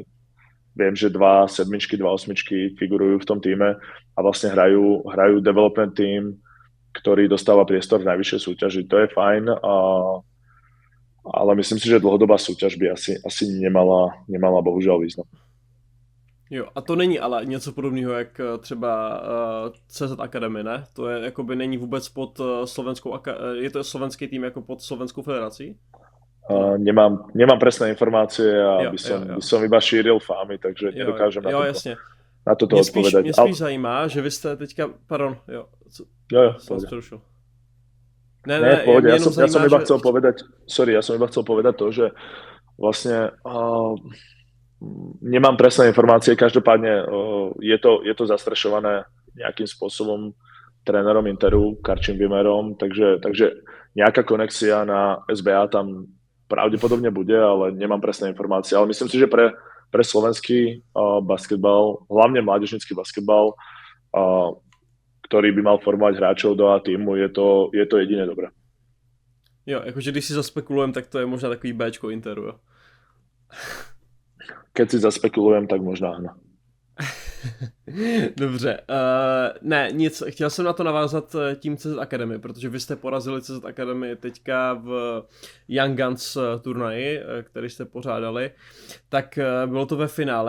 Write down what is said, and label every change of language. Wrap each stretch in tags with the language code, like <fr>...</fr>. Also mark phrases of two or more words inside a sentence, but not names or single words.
<sk>Viem, že 2 7, 2 8 figurujú v tom týme a vlastne hrajú development team, ktorý dostáva priestor v najvyššej súťaži. To je fajn, ale myslím si, že dlhodobá súťaž by asi nemala bohužiaľ význam.</sk> <cs>Jo, a to není ale něco podobného, jak třeba CZ Academy, ne? To je jakoby není vůbec pod slovenskou, je to slovenský tým jako pod slovenskou federací?</cs> <sk>Nemám presné informácie a by som iba šíril fámy, takže nedokážem na toto odpovedať.</sk> <cs>Mě spíš zajímá, že vy jste teďka, pardon, jsem přerušil. Ne,</cs> <sk>v pohode, ja som iba chcel povedať to, že vlastne nemám presné informácie, každopádne je to zastrešované nejakým spôsobom trénerom Interu, Karčím Vimerom, takže nejaká konexia na SBA tam pravdepodobne bude, ale nemám presné informácie. Ale myslím si, že pre slovenský basketbal, hlavne mládežnícky basketbal, ktorý by mal formovať hráčov do A týmu, je to jediné dobré.</sk> <cs>Jo, jakože když si zaspekulujem, tak to je možná takový Bčko Interu, jo?</cs> <sk>Keď si zaspekulujem, tak možná áno.</sk> <cs>Dobře, ne, nic, chtěl jsem na to navázat tím CZ Academy, protože vy jste porazili CZ Academy teďka v Young Guns turnaji, který jste pořádali, tak bylo to ve finále.</cs>